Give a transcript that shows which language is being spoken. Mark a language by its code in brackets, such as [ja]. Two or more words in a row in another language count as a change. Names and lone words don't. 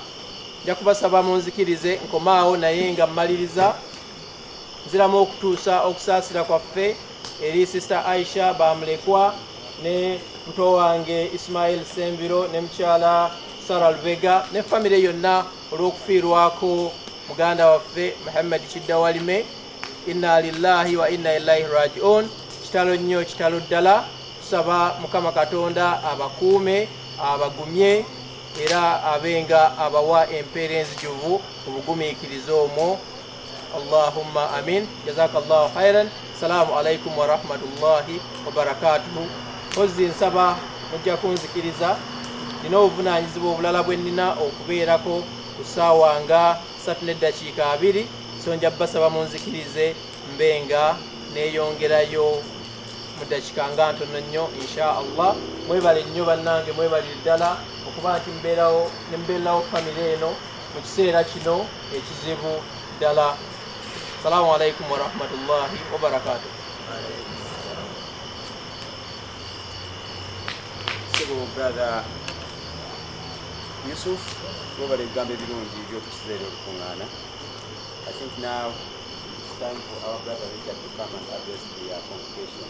[lg] Nja kubasaba munzikirize nkomaawo, naye nga mmaliriza nziramu okutuusa okusaasira kwaffe eri Sister Aisha bamulekwa ne muto wange Ismail Sembiro ne mukyala Sara Lubega ne famire yonna olw'okufiirwako muganda waffe Mohamed Kiddawalime. [ar] إنا لله وإنا إليه راجعون. [lg] Kitalo nnyo, kitalo ddala. Tusaba Mukama Katonda abakuume, abagumye, era abenga abawa empeera enzijuvu mu bugumiikiriza omwo. [ar] اللهم آمين. جزاك الله خيرا. السلام عليكم ورحمة الله وبركاته. [lg] Ozzi nsaba mujja kunzikiriza nina obuvunaanyizibwa obulala bwe nnina okubeerako ku ssaawa nga 3:2 so nja basaba munzikirize mbe nga neeyongerayo mu ddakiika nga ntono nnyo [ar] إن شاء الله. [lg] Mwebale nnyo bannange, mwebale ddala okuba nti mbeerawo famire eno mu kiseera kino ekizibu ddala. [ar] السلام عليكم ورحمة الله وبركاته. [lg] Brother Yusuf, mwebale ebigambo ebirungi by'otusizeera olukuŋŋaana. [en] I think now it's time for our brother Richard to come and address the congregation.